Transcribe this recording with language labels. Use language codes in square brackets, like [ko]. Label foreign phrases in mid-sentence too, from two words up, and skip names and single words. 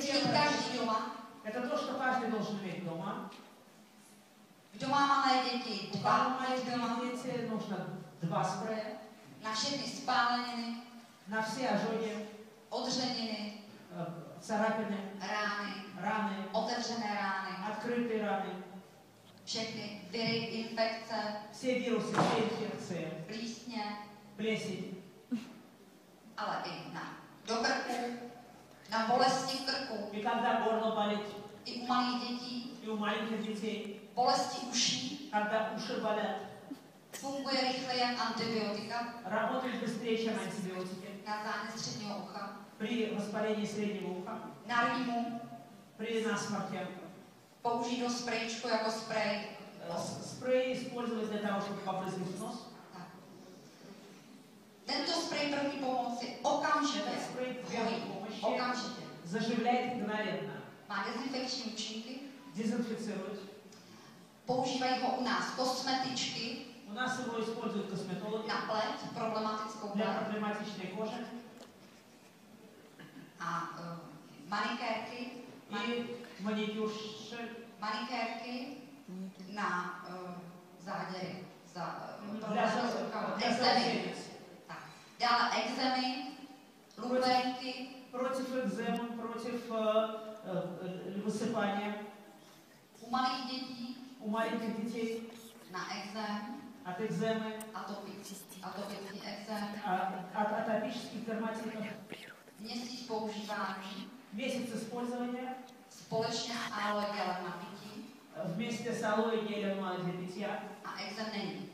[cs] mít [ru] первой [cs] každý doma. [ru] Это то, что каждый должен иметь дома. [cs] Kdo má malé děti, [ru] У 2 кого [cs] mít doma. [ru] маленькие дети, нужно 2 спрея. [cs] Na všechny spáleniny, [ru] На все ожоги, [cs] odřeniny, [ru] царапины, [cs] rány, [ru] раны, [cs] otevřené rány, [ru] открытые rany, [cs] všechny viry, infekce, [ru] все вирусы, все инфекции, [cs] plísně, [ru] плесень, [cs] ale i do krku, na bolesti v krku, [ru] и когда горло болит, [cs] i u malých dětí, [ru] и у маленьких детей, [cs] bolesti uší, [ru] когда уши болят, [cs] funguje rychleji jak antibiotika [ru] работают быстрее, чем антибиотики. [cs] na zánět středního ucha, [ru] При воспалении среднего уха, [cs] na rýmu, [ru] при насморке. [cs] použít do sprejčku jako sprej. [ru] Спрей использовать для того, чтобы побрызгать нос. [cs] Tak. Tento sprej první pomoci okamžitě [ru] Этот спрей первой [cs] hojí, [ru] помощи [cs] okamžitě. [ru] заживляет мгновенно, [cs] Má dezinfekční účinky, [ru] дезинфицирует. [cs] používají ho u nás kosmetičky [ru] У нас его используют косметологи [cs] na pleť, problematickou [ru] для [cs] pleť. [ru] проблематичной кожи. [cs] A Manikérky, [ru] и маникюрши, [cs] manikérky na záděry. [ru] для соседей. [cs] Tak. Dále ekzemy, lupenky, [ru] Против экземы, против высыпания. [cs] u malých dětí [ru] У маленьких детей [cs] na ekzem, [ru] от экземы, [cs] atopický ekzem, [ru] от атопических дерматитов. [cs] měsíc používání, [ru] Месяц использования [cs] společně s aloe gelem na pití [ru] вместе с алоэ гелем для питья. [cs] a ekzem není.